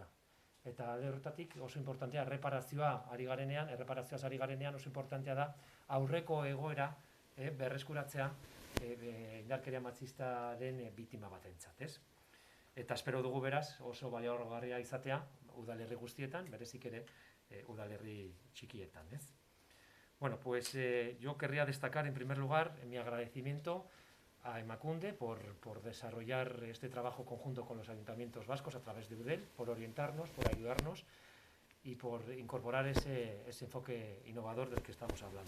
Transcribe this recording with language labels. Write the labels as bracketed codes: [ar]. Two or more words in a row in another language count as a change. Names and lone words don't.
[eu] Eta alde horretatik oso importantea erreparazioaz ari garenean oso importantea da aurreko egoera berreskuratzea indarkeria matxistaren biktima batentzat, Eta espero dugu beraz oso baliagarria izatea udalerri guztietan, berezik ere udalerri txikietan, Bueno, [es] pues yo querría destacar en primer lugar mi agradecimiento a Emakunde por desarrollar este trabajo conjunto con los ayuntamientos vascos a través de UDEL, por orientarnos, por ayudarnos y por incorporar ese enfoque innovador del que estamos hablando.